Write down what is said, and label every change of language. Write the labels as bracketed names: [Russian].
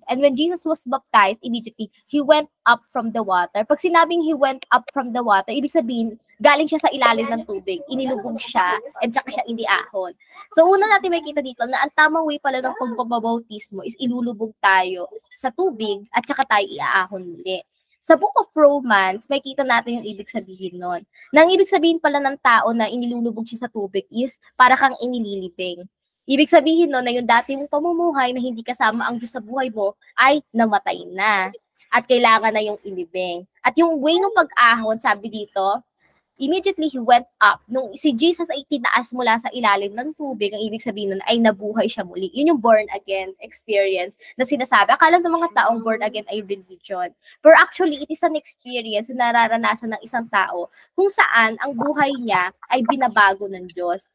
[English] And when Jesus was baptized, immediately, he went up from the water. [Filipino] Pag sinabing [English] he went up from the water, [Filipino] ibig sabihin, galing siya sa ilalim ng tubig, inilubog siya, and saka siya iniahon. So, una natin may kita dito na ang tamang way pala ng pagbabautismo is ilulubog tayo sa tubig at saka tayo iaahon muli. Sa Book of Romans, may kita natin yung ibig sabihin nun. Nang ibig sabihin pala ng tao na inilulubog siya sa tubig is para kang inililibing. Ibig sabihin nun na yung dati mong pamumuhay na hindi kasama ang Diyos sa buhay mo ay namatay na. At kailangan na yung ilibing. At yung way ng pag-ahon, sabi dito, [English] immediately he went up. [Filipino] Nung si Jesus ay tinaas mula sa ilalim ng tubig, ang ibig sabihin nun ay nabuhay siya muli. Yun yung born again experience na sinasabi. Akala ng mga taong born again ay religion. Pero actually, [English] it is an experience [Filipino] na nararanasan ng isang tao kung saan ang buhay niya ay binabago ng Diyos.